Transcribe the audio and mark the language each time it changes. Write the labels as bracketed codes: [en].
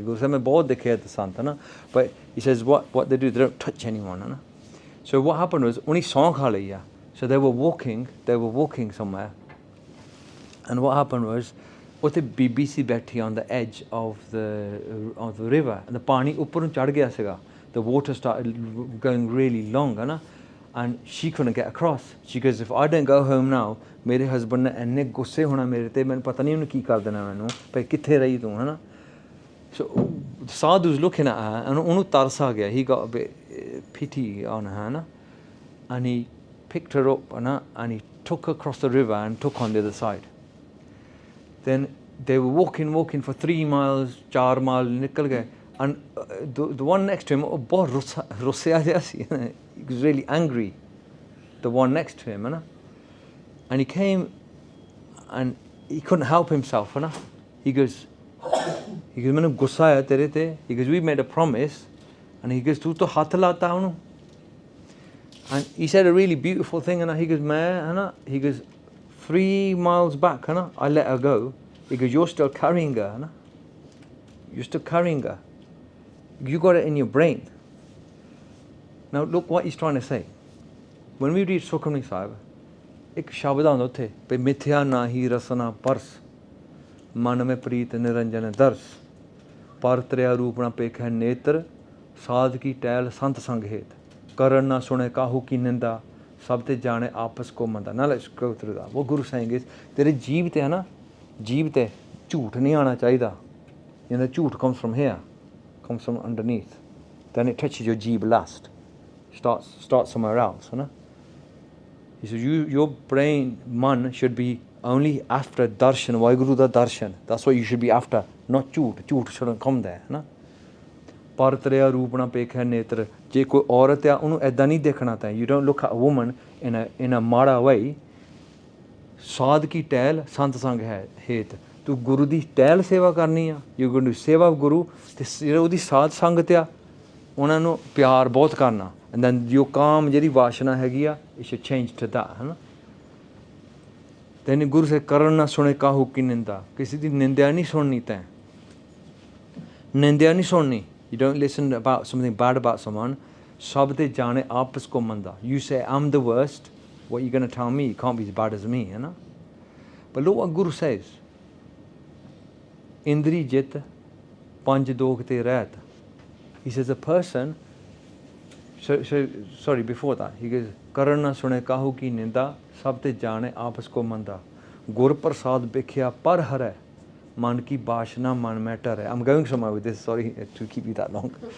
[pa] ਗੁਰੂ ਸਾਹਿਬ ਮੈਂ ਬਹੁਤ ਦੇਖਿਆ ਤੇ ਸੰਤ, ਹੈ ਨਾ, [en] but he says what they do, they don't touch anyone, [pa] ਹੈ ਨਾ। [en] so what happened was [pa] ਉਹਨੇ ਸਹੁੰ ਖਾ ਲਈ ਆ, [en] so they were walking somewhere, and what happened was [pa] ਉੱਥੇ ਬੀਬੀ ਸੀ ਬੈਠੀ [en] on the edge of the river, and the [pa] ਪਾਣੀ ਉੱਪਰ ਨੂੰ ਚੜ੍ਹ ਗਿਆ ਸੀਗਾ, [en] the water started going really long, [pa] ਹੈ ਨਾ, [en] and she couldn't get across. She goes, if I don't go home now, [pa] ਮੇਰੇ husband ਨੇ ਇੰਨੇ ਗੁੱਸੇ ਹੋਣਾ ਮੇਰੇ ਤੇ, ਮੈਨੂੰ ਪਤਾ ਨਹੀਂ ਉਹਨੂੰ ਕੀ ਕਰ ਦੇਣਾ ਮੈਨੂੰ, ਭਾਈ ਕਿੱਥੇ ਰਹੀ ਤੂੰ, ਹੈ ਨਾ। [en] so sadhu's looking at her, and [pa] ਉਹਨੂੰ ਤਰਸ ਆ ਗਿਆ, [en] he got a bit pity on her, [pa] ਹੈ ਨਾ, [en] and he picked her up, and he took her across the river and took on the other side. Then they were walking for 3 miles, 4 miles [pa] ਨਿਕਲ ਗਏ, [en] and the one next to him [pa] ਬਹੁਤ ਰੁੱਸਿਆ ਜਿਹਾ ਸੀ, [en] he was really angry, the one next to him, ਹੈ ਨਾ, and he came and he couldn't help himself, ਹੈ ਨਾ, he goes [pa] ਮੈਨੂੰ ਗੁੱਸਾ ਆਇਆ ਤੇਰੇ ਤੇ, [en] he goes we made a promise, and he goes [pa] ਤੂੰ ਤਾਂ ਹੱਥ ਲਾਤਾ ਉਹਨੂੰ, [en] and he said a really beautiful thing, and he goes ਮੈਂ, [pa] ਹੈ ਨਾ, [en] he goes 3 miles back, ਹੈ ਨਾ, I let her go, he goes you're still carrying her, ਹੈ ਨਾ, you're still carrying her, you got it in your brain. Now look what he's trying to say. When we read Sukhmani Sahib, [pa] ਇੱਕ ਸ਼ਬਦ ਆਉਂਦਾ ਉੱਥੇ ਵੀ ਮਿਥਿਆ ਨਾਹੀ ਰਸਨਾ purse, ਮਨ ਮੈਂ ਪ੍ਰੀਤ ਨਿਰੰਜਨ ਦਰਸ, ਪਰ ਤ੍ਰਿਆ ਰੂਪ ਨਾ ਪੇਖੈ ਨੇਤਰ, ਸਾਧ ਕੀ ਟਹਿਲ ਸੰਤ ਸੰਗ ਹੇਤ, ਕਰਨ ਨਾ ਸੁਣੇ ਕਾਹੂ ਕੀ ਨਿੰਦਾ, ਸਭ ਤੇ ਜਾਣੇ ਆਪਸ ਕੋ ਮੰਦਾ। [en] Now let's go through that. What Guru saying is, [pa] ਤੇਰੇ ਜੀਭ ਤੇ, ਹੈ ਨਾ, ਜੀਭ ਤੇ ਝੂਠ ਨਹੀਂ ਆਉਣਾ ਚਾਹੀਦਾ, [en] ਝੂਠ comes from here, comes from underneath, then it touches your jib last, starts somewhere else, [pa] है ना। [en] He says your brain, man, should be only after darshan, [pa] WhyGuru da darshan, [en] that's what you should be after, not jhoot shouldn't come there, [pa] है ना। ਪਰ ਤਰਿਆ ਰੂਪ ਨਾ ਪੇਖੈ ਨੇਤਰ, ਜੇ ਕੋਈ ਔਰਤ ਆ ਉਹਨੂੰ ਐਦਾਂ ਨਹੀਂ ਦੇਖਣਾ ਤਾਂ [en] you don't look at a woman in a [pa] ਮਾੜਾ ਵੇ। ਸਾਧ ਕੀ ਟਹਿਲ ਸੰਤ ਸੰਗ ਹੈ ਹੇਤ, ਤੂੰ ਗੁਰੂ ਦੀ ਟਹਿਲ ਸੇਵਾ ਕਰਨੀ ਆ, [en] you going to [pa] ਸੇਵਾ ਗੁਰੂ, ਅਤੇ ਜਿਹੜੇ ਉਹਦੀ ਸਾਧ ਸੰਗਤ ਆ ਉਹਨਾਂ ਨੂੰ ਪਿਆਰ ਬਹੁਤ ਕਰਨਾ। [en] and then [pa] ਜੋ ਕਾਮ ਜਿਹੜੀ ਵਾਸ਼ਨਾ ਹੈਗੀ ਆ [en] it should change to that, [pa] ਹੈ ਨਾ। ਤੈਨੂੰ ਗੁਰੂ ਸੇ ਕਰਨ ਨਾ ਸੁਣੇ ਕਾਹੂ ਕੀ ਨਿੰਦਾ, ਕਿਸੇ ਦੀ ਨਿੰਦਿਆ ਨਹੀਂ ਸੁਣਨੀ ਤੈਂ, ਨਿੰਦਿਆ ਨਹੀਂ ਸੁਣਨੀ। [en] You don't listen about something bad about someone. [pa] ਸਭ ਤੇ ਜਾਣੇ ਆਪਸ ਕੋ ਮੰਦਾ। [en] You say I'm the worst, what are you going to tell me? You can't be as bad as me, [pa] ਹੈ ਨਾ। [en] But look what Guru says. [pa] ਇੰਦਰੀ ਜਿੱਤ ਪੰਜ ਦੋਖ ਤੇ ਰਹਿਤ। [en] He says a person, sorry, before that, he goes, [pa] ਕਰਨ ਨਾ ਸੁਣੇ ਕਾਹੂ ਕੀ ਨਿੰਦਾ, ਸਭ ਤੇ ਜਾਣੇ ਆਪਸ ਕੋ ਮੰਦਾ, ਗੁਰ ਪ੍ਰਸਾਦ ਬਿਖਿਆ ਪਰ ਹਰੈ, ਮਨ ਕੀ ਬਾਸ਼ਨਾ ਮਨ ਮੈਂ ਟਰੈ। [en] I'm going somewhere with this, sorry to keep you that long.